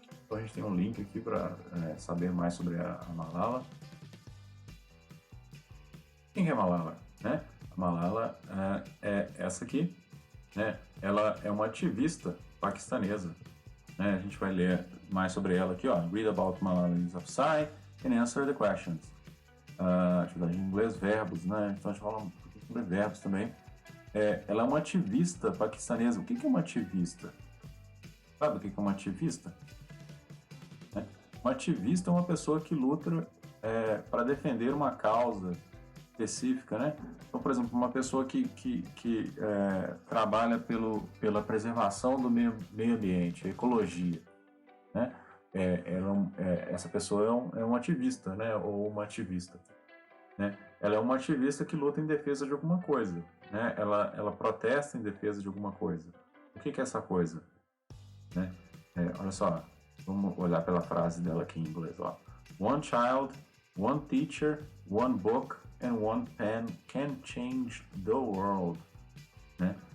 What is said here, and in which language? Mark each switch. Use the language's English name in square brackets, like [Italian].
[Portuguese] Então a gente tem um link aqui para saber mais sobre a Malala. Quem é Malala? Né? A Malala é essa aqui, né? Ela é uma ativista paquistanesa, né? A gente vai ler mais sobre ela aqui, ó. [English] Read about Malala Yousafzai and answer the questions. [Portuguese] Atividade em inglês, verbos, né? Então a gente fala um pouquinho sobre verbos também. Ela é uma ativista paquistanesa. O que é uma ativista? Sabe o que é uma ativista? Uma ativista é uma pessoa que luta para defender uma causa específica, né? Então, por exemplo, uma pessoa que trabalha pela preservação do meio ambiente, ecologia, né? Essa pessoa é um ativista, né? Ou uma ativista, né? Ela é uma ativista que luta em defesa de alguma coisa, né? Ela protesta em defesa de alguma coisa. O que é essa coisa? Né? Olha só, vamos olhar pela frase dela aqui em inglês, ó. [English] One child, one teacher, one book and one pen can change the world, né?